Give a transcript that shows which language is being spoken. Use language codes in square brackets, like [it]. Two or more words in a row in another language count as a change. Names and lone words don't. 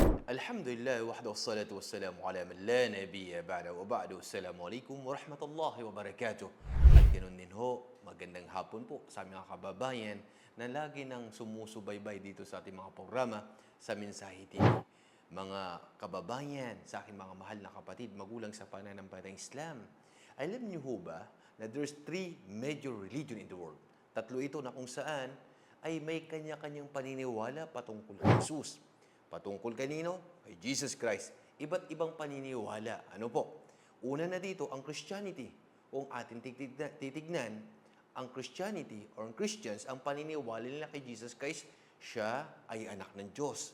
[ar] الحمد لله وحده والصلاة والسلام على من لا نبي بعده وبعد. السلام عليكم ورحمة الله وبركاته. [tl] At ganoon din ho, magandang hapon po sa mga kababayan na lagi nang sumusubaybay dito sa ating mga programa sa Mensahe TV. Mga kababayan, sa aking mga mahal na kapatid, magulang sa pananampalatayang Islam, alam niyo ho ba na [en] there's three major religion in the world? [tl] Tatlo ito na kung saan ay may kanya-kanyang paniniwala patungkol kay Jesus. Patungkol kanino? Kay Jesus Christ. Iba't ibang paniniwala. Ano po? Una na dito, ang Christianity. Kung ating titignan, ang Christianity or ang Christians, ang paniniwala nila kay Jesus Christ, siya ay anak ng Diyos.